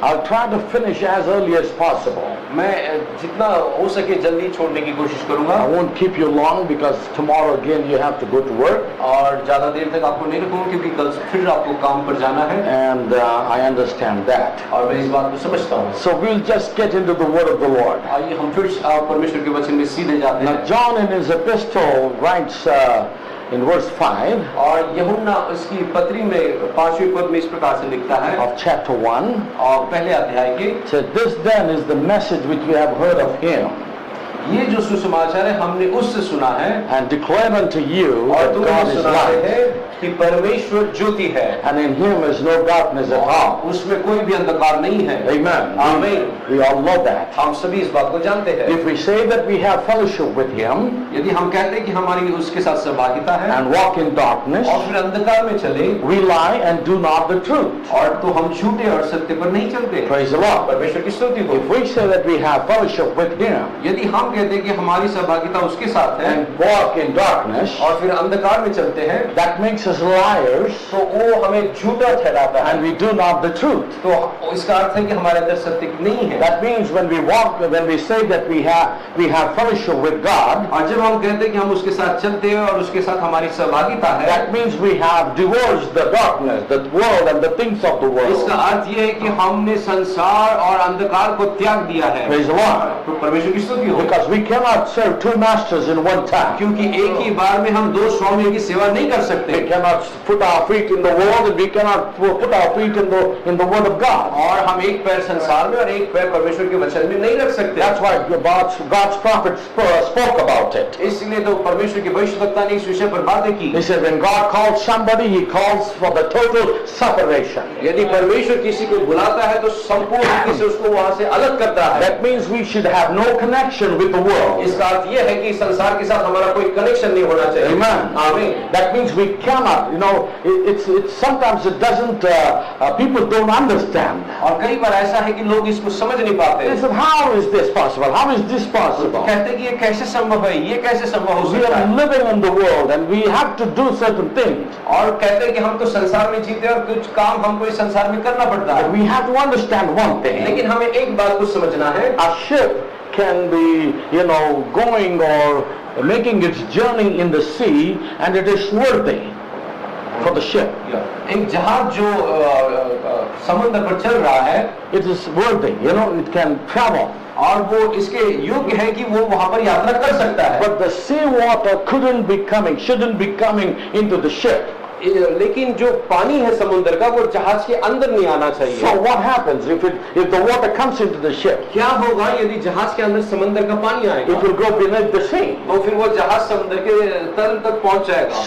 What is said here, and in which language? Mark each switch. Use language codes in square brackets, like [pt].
[en] I'll try to finish as early as possible. [hi] मैं जितना हो सके जल्दी छोड़ने की कोशिश करूंगा [en] I won't keep you long because tomorrow again you have to go to work, [hi] और ज्यादा देर तक आपको नहीं रखूंगा क्योंकि कल फिर आपको काम पर जाना है [en] and I understand that. [hi] और मैं इस बात को समझता हूँ। [en] So we'll just get into the word of the Lord. [hi] आइए हम फिर परमेश्वर के वचन में सीधे जाते [en] Now [hi] हैं। [en] John in his epistle writes in verse 5 [hi] और यूहन्ना उसकी पत्री में 5वें पद में इस प्रकार से लिखता है [en] of chapter 1, [hi] और पहले अध्याय के, [en] said, "This then is the message which we have heard of him [hi] ये जो सुसमाचार है हमने उससे सुना है [en] and declare unto you [hi] और [en] that [hi] तुम्हें [en] God is [hi] सुनाते [en] light, [hi] हैं कि परमेश्वर ज्योति है [en] and in him is no darkness at all." [hi] उसमें कोई भी अंधकार नहीं है। [en] Amen. Amen. We all know that. [hi] हम सभी इस बात को जानते हैं। [en] If we say that we have fellowship with him [hi] यदि हम कहते हैं कि हमारी उसके साथ सहभागिता है [en] and walk in darkness, [hi] और फिर अंधकार में चले [en] we lie and do not the truth. [hi] और तो हम झूठे और सत्य पर नहीं चलते। [en] Praise the Lord. [hi] परमेश्वर की स्तुति हो। [en] If we say that we have fellowship with him [hi] यदि हम कहते हैं कि हमारी सहभागिता उसके साथ है [en] and walk in darkness, [hi] और फिर अंधकार में चलते हैं [en] that makes us liars [hi] तो वो हमें झूठा ठहराता है। [en] and we do not the truth. [hi] तो इसका अर्थ है कि हमारे अंदर सत्य नहीं है। [en] That means when we say that we have fellowship with God, [hi] और जब हम कहते हैं कि हम उसके साथ चलते हैं और उसके साथ हमारी सहभागिता है, [en] that means we have divorced the darkness, the world and the things of the world. [hi] इसका अर्थ ये है कि हमने संसार और अंधकार को त्याग दिया है। [en] Praise the Lord. [hi] तो परमेश्वर की स्तुति हो। [en] Because we cannot serve two masters in one time. [hi] क्योंकि एक ही बार में हम दो स्वामियों की सेवा नहीं कर सकते। [en] We cannot put our feet in the world and we cannot put our feet in the word of God. [hi] और हम एक पैर संसार में और एक पैर परमेश्वर के वचन में नहीं रख सकते। [en] That's why God's prophet spoke about it. [hi] इसलिए तो परमेश्वर के भविष्यवक्ता ने इस विषय पर बातें की। [en] He said when God calls somebody, he calls for the total separation. [hi] यदि परमेश्वर किसी को बुलाता है तो संपूर्ण रीति से उसको वहां से अलग करता है। [en] That means we should have no connection with the world. [hi] इसका अर्थ यह है कि संसार के साथ हमारा कोई कनेक्शन नहीं होना चाहिए। [en] Amen. [hi] आमीन। [en] That means we cannot, it's sometimes it doesn't, people don't understand. [hi] और कई बार ऐसा है कि लोग इसको समझ नहीं पाते। [en] They said, how is this possible? How is this possible? [hi] कहते कि ये कैसे संभव है, ये कैसे संभव हो [en] We [hi] सकता [en] are [hi] है। [en] living in the world and we have to do certain things. [hi] और कहते हैं कि हम तो संसार में जीते और कुछ काम हमको इस संसार में करना पड़ता [en] But [hi] है। [en] we have to understand one thing. [hi] लेकिन हमें एक बात को समझना है, [en] A ship can be, going or making its journey in the sea and it is worthy for the ship. [hi] एक जहाज जो समुद्र पर चल रहा है, [en] It is worthy, it can travel. [hi] और वो इसके योग्य है कि वो वहां पर यात्रा कर सकता है। [en] But the sea water shouldn't be coming into the ship. [hi] लेकिन जो पानी है समुद्र का वो जहाज के अंदर नहीं आना चाहिए। [en] So what happens if the water comes into the ship? [hi] क्या होगा यदि जहाज के अंदर समुद्र का पानी आएगा? [en] It will go beneath the sea. [hi] तो फिर वो जहाज समुद्र के तल तक पहुंच जाएगा।